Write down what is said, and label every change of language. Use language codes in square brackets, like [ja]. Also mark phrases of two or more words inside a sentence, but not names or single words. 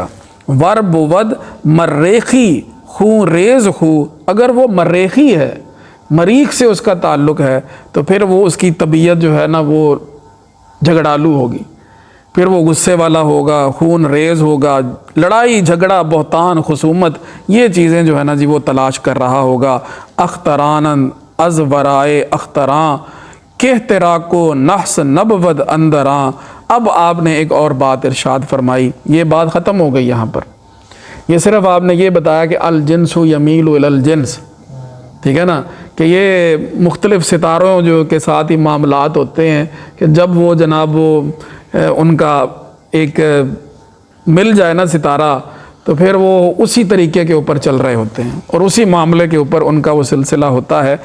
[fa] ورب ود مریخی خون ریز خو، [ur] اگر وہ مریخی ہے، مریخ سے اس کا تعلق ہے، تو پھر وہ اس کی طبیعت جو ہے نا وہ جھگڑالو ہوگی، پھر وہ غصے والا ہوگا، خون ریز ہوگا، لڑائی جھگڑا بہتان خصومت یہ چیزیں جو ہے نا جی وہ تلاش کر رہا ہوگا. [fa] اختران از ورائے اختراں کہ تیرا کو نحس نبود اندراں. [ur] اب آپ نے ایک اور بات ارشاد فرمائی، یہ بات ختم ہو گئی یہاں پر. یہ صرف آپ نے یہ بتایا کہ [ar] الجنس یمیل الی الجنس، [ur] ٹھیک ہے نا، کہ یہ مختلف ستاروں جو کے ساتھ ہی معاملات ہوتے ہیں کہ جب وہ جناب وہ ان کا ایک مل جائے نا ستارہ، تو پھر وہ اسی طریقے کے اوپر چل رہے ہوتے ہیں اور اسی معاملے کے اوپر ان کا وہ سلسلہ ہوتا ہے.